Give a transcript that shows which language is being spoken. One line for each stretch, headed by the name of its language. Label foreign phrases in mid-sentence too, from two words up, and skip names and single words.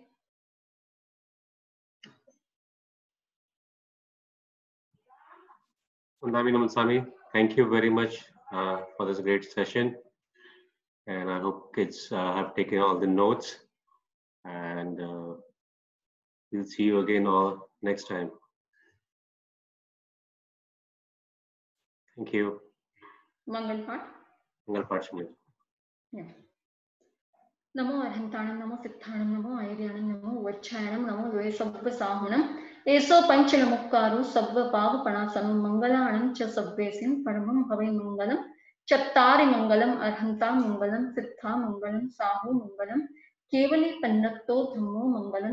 English: Samani, thank you very much for this great session, and I hope kids have taken all the notes, and we'll see you again all next time. Thank you.
Gujarati: મંગલ પાઠ. Mangal Path, Shamli.
Prakrit languages: नमो अरहंताणं नमो सिद्धाणं नमो ऐर्याणं नमो वच्छायणं नमो द्वे सब्बसाहुणं एसो पंचनमुक्कारु सब्बपावपणासनं मंगलाणं च सब्बेसिं परमं भवे मंगलं चत्तारि मंगलम् अरहंता मंगलं सिद्धा मंगलं साहु मंगलं केवली पन्नत्तो धम्मो मंगलं